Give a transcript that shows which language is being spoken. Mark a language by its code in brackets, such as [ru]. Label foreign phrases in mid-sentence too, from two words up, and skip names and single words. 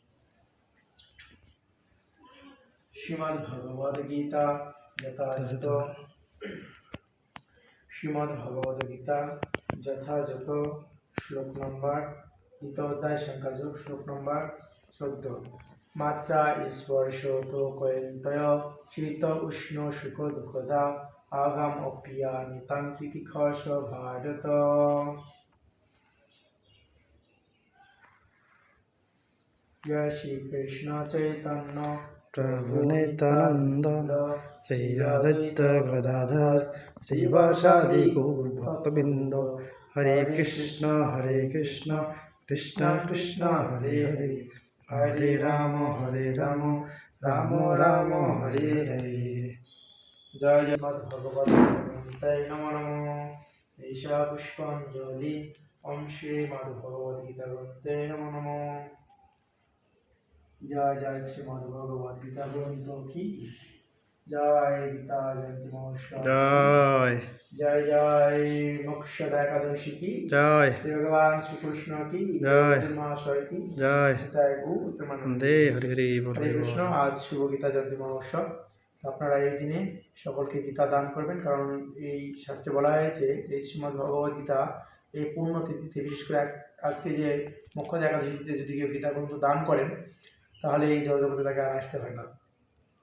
[sa] श्रीमद्भगवद्गीता यथायथ श्रीमद्भगवद्गीता यथायथ श्लोक नंबर गीतोध्याय संख्या योग श्लोक नंबर 14 मात्रा स्पर्शो तो कयन्तय शीत उष्ण सुख दुःखदा आगम अप्रिया नितं तितिखस भारत। जय श्री कृष्ण चैतन्य प्रभु नित्यानंद श्री अद्वैत गदाधर श्रीवासादि गौर भक्तबिंद हरे कृष्ण कृष्ण कृष्ण हरे हरे हरे राम राम राम हरे हरे। जय जय भगवते नमो नमो ईशा पुष्पांजलि ओम श्री मद्भगवद्गीता ग्रंथे नमो नमो। [hi] जय जय श्रीमद्भगवद्गीता ग्रंथों की जय। गीता जयंती महोत्सव जय जय जय मोक्षदा एकादशी की जय भगवान श्री कृष्ण की जय जन्माष्टमी की जय जय। हरे हरे हरे कृष्ण। आज शुभ गीता जयंती महोत्सव। [bn] তো আপনারা এই দিনে সকলকে গীতা দান করবেন, কারণ এই শাস্ত্রে বলা হয়েছে এই শ্রীমদ্ ভগবদ গীতা এই পূর্ণ তিথিতে, বিশেষ করে আজকে যে মোক্ষদা একাদশীতে যদি কেউ গীতা গ্রন্থ দান করেন তাহলে এই জগতে তাকে আর আসতে হয় না।